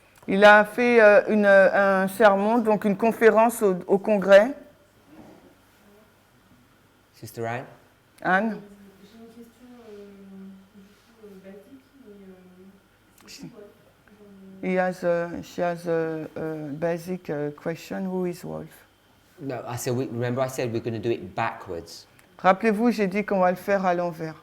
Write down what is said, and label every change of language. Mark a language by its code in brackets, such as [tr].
[fr] Il a fait un sermon, donc une conférence au Congrès. [en] Sister Anne? Anne? [fr] J'ai une question basique, mais c'est quoi? [en] She has a basic question. Who is Wolf? No, remember I said we're going to do it backwards. [fr] Rappelez-vous, j'ai dit qu'on va le faire à l'envers.